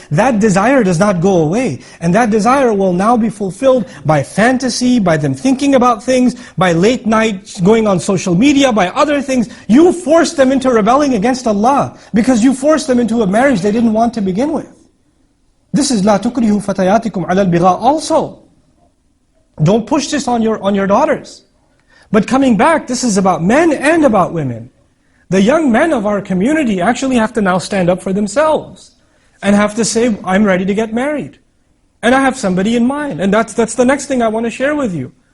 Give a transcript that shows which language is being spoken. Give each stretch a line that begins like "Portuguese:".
English: That desire does not go away. And that desire will now be fulfilled by fantasy, by them thinking about things, by late night going on social media, by other things. You forced them into rebelling against Allah because you forced them into a marriage they didn't want to begin with. This is
Arabic: لَا تُكْرِهُ فَتَيَاتِكُمْ عَلَى الْبِغَاءِ
English: also. Don't push this on your daughters. But coming back, this is about men and about women. The young men of our community actually have to now stand up for themselves and have to say, I'm ready to get married. And I have somebody in mind. And that's the next thing I want to share with you.